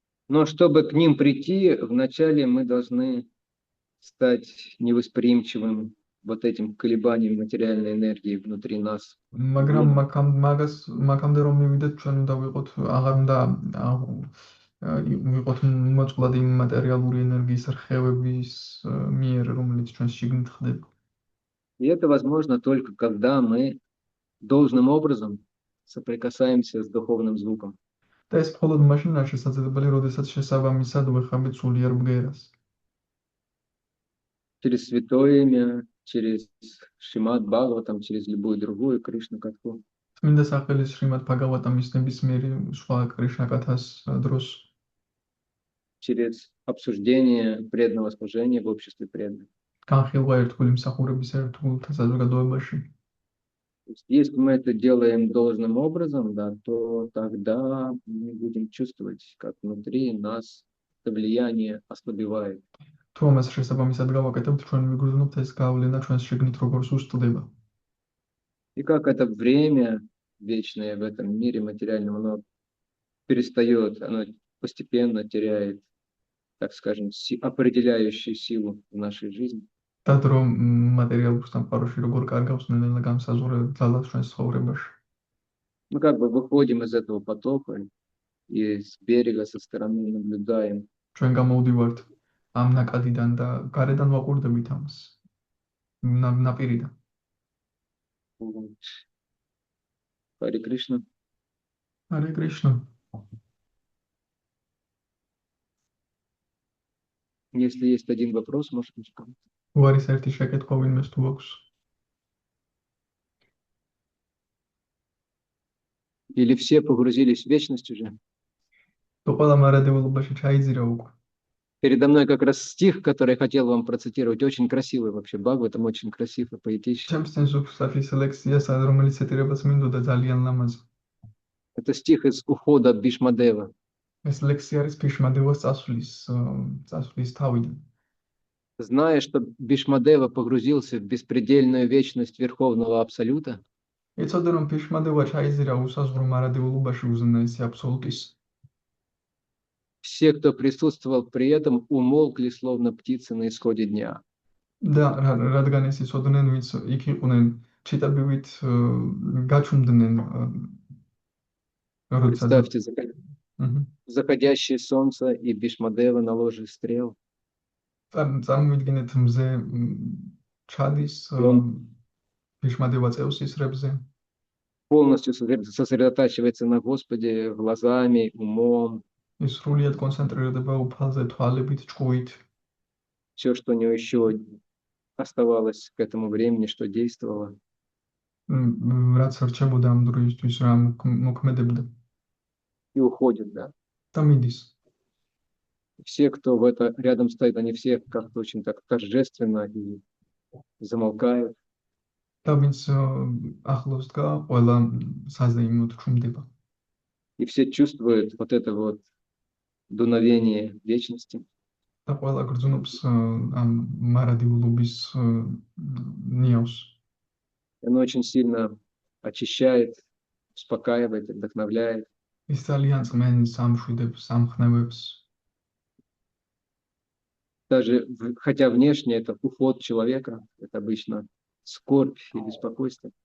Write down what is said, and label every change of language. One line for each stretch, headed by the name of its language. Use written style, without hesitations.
Russian: Но чтобы к ним прийти, вначале мы должны стать невосприимчивым вот этим колебаниям материальной энергии внутри нас.
Georgian: მაგრამ მაგამდე რომ მივიდეთ, ჩვენ უნდა ვიყოთ აღარ უნდა ვიყოთ მოწყვლადი მატერიალური ენერგიის რხევების მიერ, რომელიც ჩვენ შიგნით ხდება.
Russian: И это возможно только когда мы должным образом соприкасаемся с духовным звуком.
Georgian: და ეს მხოლოდ მაშინაა შესაძლებელი, როდესაც შესაბამისად ვეხამით სულიერ ბგერას.
Russian: Через святое имя, через Шримад Бхагаватам, через любую другую Кришна-катху.
Georgian: წმინდა სახელის შრიმად ბჰაგავატამის ნებისმიერი სხვა კრიშნა-კათას დროს.
Russian: Через обсуждение преданного служения в обществе преданных.
Georgian: განხილვა ერთგული მსახურების ერთგულთა საზოგადოებაში.
Russian: Если мы это делаем должным образом, да, то тогда мы будем чувствовать, как внутри нас это влияние ослабевает.
Georgian: თუ ამას შესაბამისად გავაკეთებთ, ჩვენ ვიგრძნობთ ეს გავლენა ჩვენს შიგნით როგორ სუსტდება.
Russian: И как это время вечное в этом мире материальном, оно перестает, оно постепенно теряет, так скажем, определяющую силу в нашей жизни.
Georgian: და დრო მატერიალურ სამყაროში როგორ კარგავს ნელ-ნელა გამსაზღვრელ ძალას ჩვენს ცხოვრებაში.
Russian: Мы как бы выходим из этого потока и с берега, со стороны наблюдаем.
Georgian: ჩვენ გამოვდივართ ამ ნაკადიდან და გარედან ვაყურდებით ამას. ნაპირიდან.
Russian: Харе Кришна. Харе Кришна. Если есть один вопрос, может быть, кому-то. თუ არის ერთი შეკითხვა ვინმეს თუ აქვს. Или все погрузились в вечность уже? თუ ყველა მარადებულობაში ჩაიძირა უკვე. Передо мной как раз стих, который я хотел вам процитировать, очень красивый вообще. Бхагаватам очень красивый, поэтичный.
Georgian: ჩემს წინს უცხოეთის ლექსია, რომელიც ეტირებას მინდოდა ძალიან ლამაზ.
Russian: Это стих из ухода Бишмадева.
Georgian: ეს ლექსი არის ბიშმადევას წასვლის თავიდან.
Russian: Зная, что Бишмадева погрузился в беспредельную вечность Верховного Абсолюта,
Georgian: იცოდა რომ ბიშმადევა ჩაიძირა უსაზღვრო მარადებულობაში უზენაესი აბსოლუტის.
Russian: все, кто присутствовал при этом, умолкли, словно птицы на исходе дня.
Georgian: და რადგან ეს იცოდნენ, ვინც იქ იყვნენ, ჩიტაბივით გაჩუმდნენ როცა
Russian: Представьте, заходящее солнце и Бишмадева на ложе стрел.
Georgian: წარმოვიდგინეთ მზე ჩადის ბიშმადევა წევს ისრებზე.
Russian: Полностью сосредотачивается на Господе глазами, умом.
Georgian: ის სრულიად კონცენტრირდება უფალზე, თვალებით, ჭკუით.
Russian: Все, что у него еще оставалось к этому времени, что действовало.
Georgian: რაც რჩებოდა ამ დროისთვის, რა მოქმედებდა.
Russian: И уходит, да.
Georgian: და მიდის.
Russian: Все, кто в это рядом стоит, они все как-то очень так торжественно и замолкают.
Georgian: და ვინც ახლოს დგა, ყველა საზეიმოდ ჩუმდება.
Russian: И все чувствуют вот это вот дуновение вечности.
Georgian: და ყველა გრძნობს ამ მარადებულობის ნიავს.
Russian: Оно очень сильно очищает, успокаивает, вдохновляет.
Georgian: ის ძალიან წმენს, ამშვიდებს, ამხნევებს.
Russian: Даже хотя внешне это уход человека, это обычно скорбь и беспокойство.